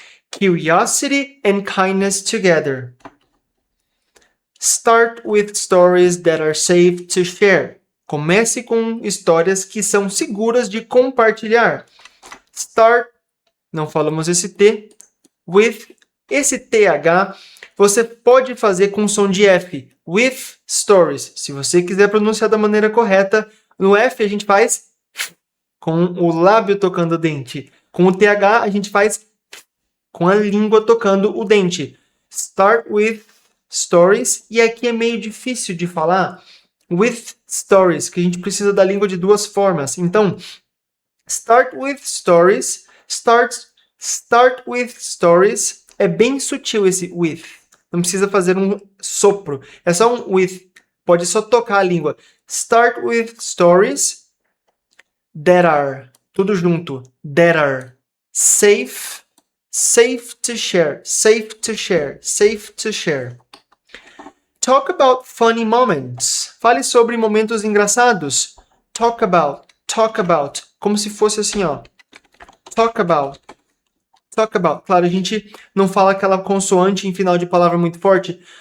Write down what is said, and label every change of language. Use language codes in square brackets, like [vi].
[en] Curiosity and kindness together. Start with stories that are safe to share. [pt] Comece com histórias que são seguras de compartilhar. Start, não falamos esse T. With, esse TH, você pode fazer com som de F. [en] With stories. [pt] Se você quiser pronunciar da maneira correta, no F a gente faz com o lábio tocando o dente. Com o TH a gente faz com a língua tocando o dente. [en] Start with [pt] stories, e aqui é meio difícil de falar, with stories, que a gente precisa da língua de duas formas. Então, [en] start with stories, start with stories, [pt] é bem sutil esse with, não precisa fazer um sopro, é só um with, pode só tocar a língua. [en] Start with stories that are, [pt] tudo junto, [en] that are safe to share, safe to share, safe to share. Talk about funny moments. [pt] Fale sobre momentos engraçados. [en] Talk about, [pt] como se fosse assim, ó. Talk about. Claro, a gente não fala aquela consoante em final de palavra muito forte.